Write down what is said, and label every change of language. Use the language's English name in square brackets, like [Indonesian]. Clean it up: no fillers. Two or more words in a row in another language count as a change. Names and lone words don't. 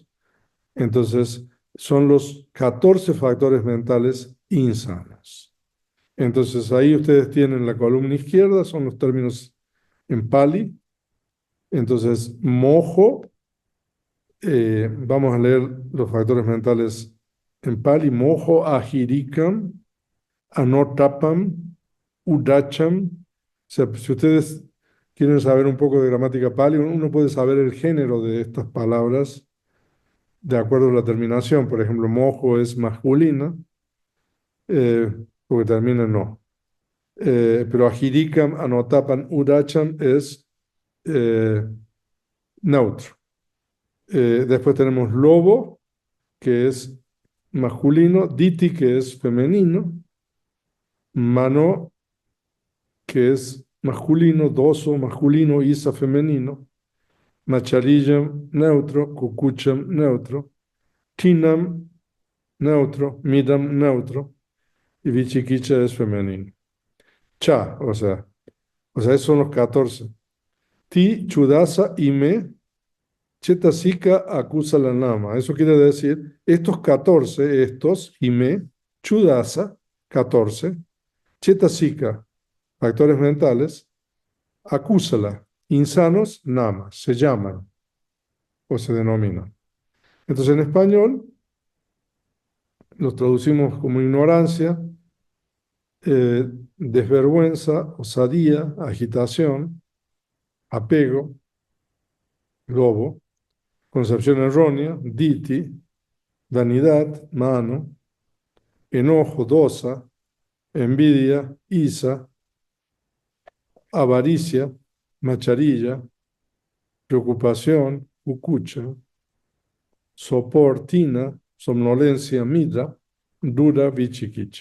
[Spanish] Entonces, son los 14 factores mentales insanos. Entonces, ahí ustedes tienen la columna izquierda, son los términos en Pali. Entonces, mojo, vamos a leer los factores mentales en Pali: [Pali] mojo, ahirikam, anotapam, udacham. [Spanish] O sea, si ustedes quieren saber un poco de gramática Pali, uno puede saber el género de estas palabras de acuerdo a la terminación. Por ejemplo, mojo es masculina, eh, porque termina en no. Pero [Pali] ahirikam, anotapan, udacham [Spanish] es eh, neutro. Después tenemos lobo, que es masculino, diti, que es femenino, Mano, que es masculino, doso, masculino, isa, femenino, macharillem, neutro, cucucham, neutro, tinam, neutro, midam, neutro, y vichiquicha es femenino. Cha, o sea, esos son los 14. [Pali] Ti, chudasa, ime, chetasika, acusa la nama. [Spanish] Eso quiere decir, estos 14, estos, [Pali] ime, chudasa, [Spanish] 14, chetasika, factores mentales, acúsala, insanos, nama, se llaman o se denominan. Entonces, en español, los traducimos como ignorancia, desvergüenza, osadía, agitación, apego, lobo, concepción errónea, diti, vanidad, mano, enojo, dosa, envidia, isa, avaricia, macharilla, preocupación, cucucha, sopor, tina, somnolencia, midra, dura, vichiquicha.